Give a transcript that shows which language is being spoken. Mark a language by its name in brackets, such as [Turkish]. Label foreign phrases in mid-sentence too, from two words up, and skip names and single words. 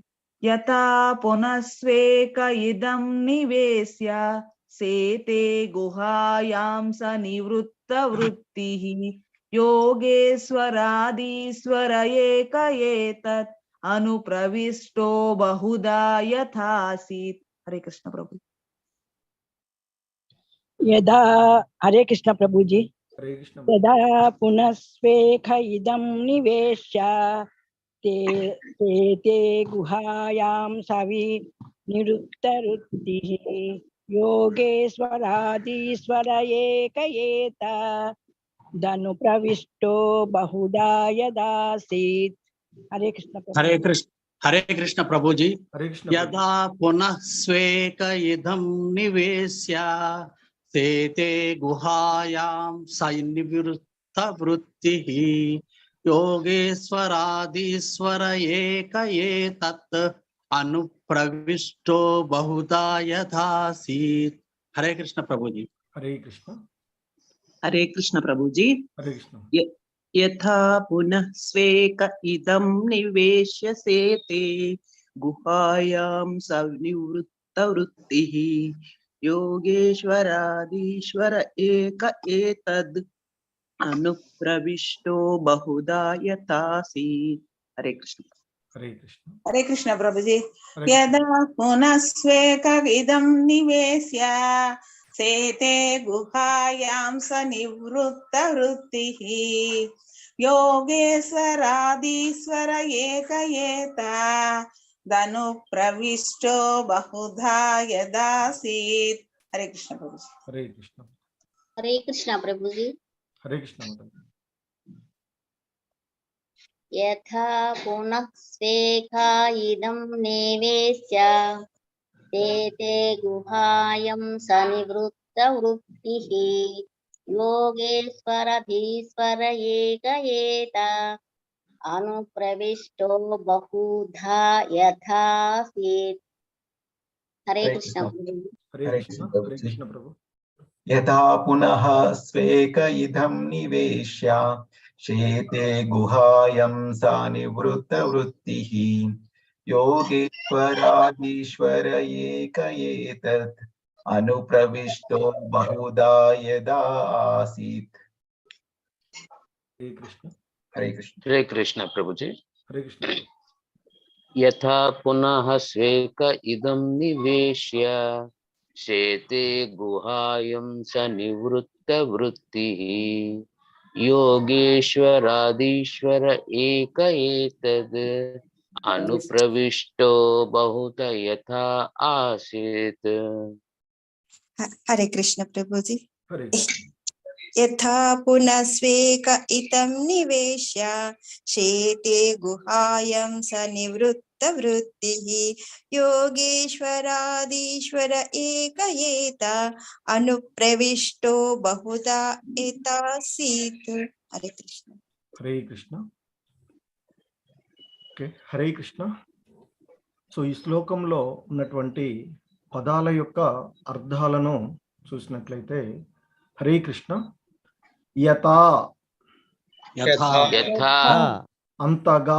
[Sanskrit] यथा पुनःस्वेक इदं निवेश्य सेते गुहायां सनिवृत्त वृत्तिः योगेश्वराधीश्वर एक एतत् अनुप्रविष्टो बहुधा यथासीत्. हरे कृष्ण प्रभुजी. यदा हरे कृष्ण प्रभुजी. हरे कृष्ण. यदा पुनःस्वेख इदं निवेश्य ते गुहायां सवि निरुक्तरुत्तिः योगेश्वराधीश्वर एक एत धनु प्रविष्टो बहुधा यदासीत्. हरे कृष्ण. हरे कृष्ण प्रभुजी. हरे कृष्ण. यदा पुनः स्वेक इदं निवेश्य सेते गुहायां सन्निवृत्त वृत्तिः योगेश्वराधीश्वर एक एतत् अनुप्रविष्टो बहुधा यथासीत्. हरे कृष्ण प्रभुजी. हरे कृष्ण. हरे कृष्ण प्रभुजी. हरे कृष्ण. यथा पुनः स्वेक इदं निवेश्य सेते गुहायां सनिवृत्त वृत्तिः योगेश्वराधीश्वर एक एतद् अनुप्रविष्टो बहुधा यथासीत्. हरे कृष्ण. हरे कृष्ण. हरे कृष्ण प्रभुजी. यदा पुनः स्वेक इदं निवेश्य सेते गुहायां सनिवृत्त वृत्तिः योगेश्वराधीश्वर एक एतत् धनु प्रविष्टो बहुधा यदासीत्. हरे कृष्ण प्रभुजी. हरे कृष्ण. हरे कृष्ण प्रभुजी. हरे कृष्ण. यथा पुनः स्वेका इदं निवेश्य सेते गुहायां सनिवृत्त वृत्तिः योगेश्वराधीश्वर एक एतत् अनुप्रविष्टो बहुधा यथासीत्. हरे कृष्ण. हरे कृष्ण. हरे कृष्ण प्रभु. यथा पुनः स्वेक इदं निवेश्य शेते गुहायं सा निवृत्तवृत्तिः योगेश्वराधीश्वर एक एतत् अनुप्रविष्टो बहुधा यदा आसीत्। हरे कृष्ण। हरे कृष्ण प्रभु जी। हरे कृष्ण। यथा पुनः स्वेक इदं निवेश्य शेते गुहायं स निवृत्तवृत्तिः योगेश्वराधीश्वर एक एतद् अनुप्रविष्टो बहुत यथा आसीत्। हरे कृष्ण प्रभु जी। हरे यथा पुनः स्वेक इतं निवेश्य शेते गुहायं स निवृत्तवृत्तिः योगेश्वराधीश्वर एक एता अनुप्रविष्टो बहुधा एतासीत्। हरे कृष्ण। हरे कृष्ण। ఓకే, हरे कृष्ण. [Telugu] సో ఈ శ్లోకంలో ఉన్నటువంటి పదాల యొక్క అర్థాలను చూసినట్లయితే, [Sanskrit] हरे कृष्ण, [Telugu] యథా యథా అంతగా